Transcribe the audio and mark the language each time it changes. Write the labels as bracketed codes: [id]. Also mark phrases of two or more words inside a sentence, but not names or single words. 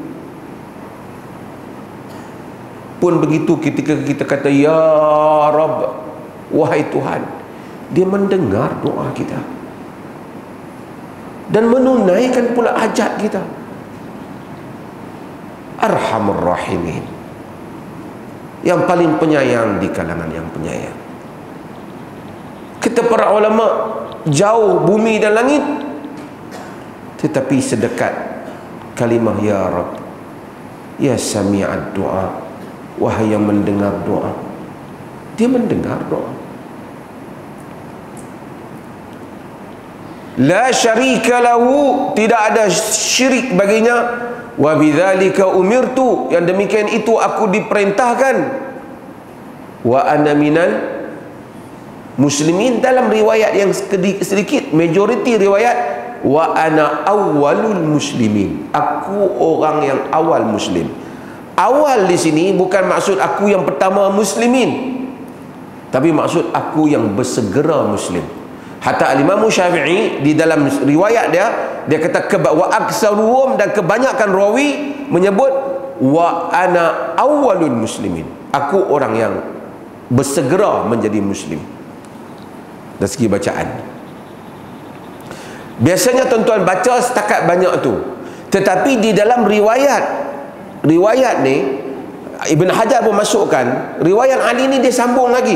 [ms] Pun begitu, ketika kita kata [ar] يا رب, [ms] wahai Tuhan, dia mendengar doa kita dan menunaikan pula hajat kita. [ar] أرحم الراحمين, [ms] yang paling penyayang di kalangan yang penyayang. Kata para ulama, jauh bumi dan langit, tetapi sedekat kalimah [ar] يا رب, يا سميع الدعاء, [ms] wahai yang mendengar doa. Dia mendengar doa. [ar] لا شريك له, [ms] tidak ada syirik baginya. [ar] وبذلك أمرت, [ms] yang demikian itu aku diperintahkan. [ar] وأنا من المسلمين, [ms] dalam riwayat yang sedikit, majoriti riwayat, [ar] وأنا أول المسلمين, [ms] aku orang yang awal muslim. Awal di sini bukan maksud aku yang pertama muslimin, tapi maksud aku yang bersegera muslim. Hatta Imam Syafi'i di dalam riwayat dia kata [ar] وأكثرهم, [ms] dan kebanyakan rawi menyebut [ar] وأنا أول المسلمين, [ms] aku orang yang bersegera menjadi muslim. Dari segi bacaan, biasanya tuan-tuan baca setakat banyak tu, tetapi di dalam riwayat ni Ibn Hajar pun masukkan riwayat Ali ni, dia sambung lagi.